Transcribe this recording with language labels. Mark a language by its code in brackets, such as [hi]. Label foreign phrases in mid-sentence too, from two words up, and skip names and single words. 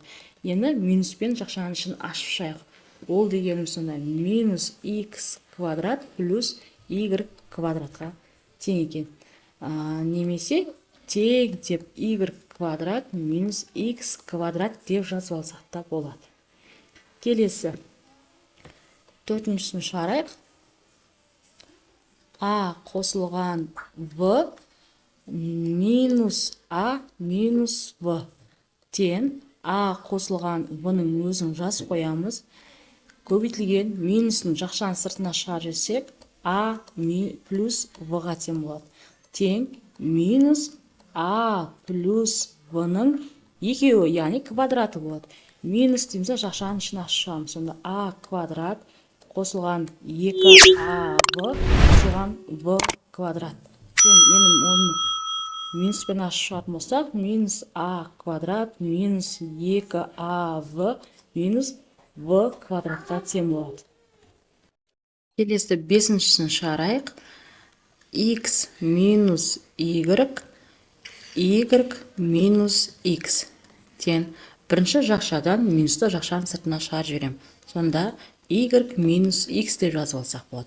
[kk] Енді минуспен жақшаның ішін ашып шығайық. Ол дегеніміз сонда минус x квадрат плюс y квадратқа тең екен. Немесе тең деп y квадрат минус x квадрат деп жазып алсақ та болады. Келесі төртіншісін шығарайық. а қосылған в минус а минус в тен а қосылған в-ның өзін жазып қоямыз. Көбейтілген минустың жақшаның сыртына шығарып жіберсек, а плюс в-ға тең болады. Тең минус а плюс в-ның екеуі, яғни квадраты болады. Минус дейміз, жақшаның ішін ашып шығамыз. Сонда а квадрат қосылған 2а в қосылған в квадрат. Тең, енді оны минуспен ашып шығатын болсақ, минус а квадрат минус 2а в минус в квадратқа тең болады. Келесі 5-шісін шығарайық. X минус y минус x тең. Бірінші жақшадан минусты жақшаның сыртына шығарып жіберем. Сонда y минус x деп жазып алсақ болады.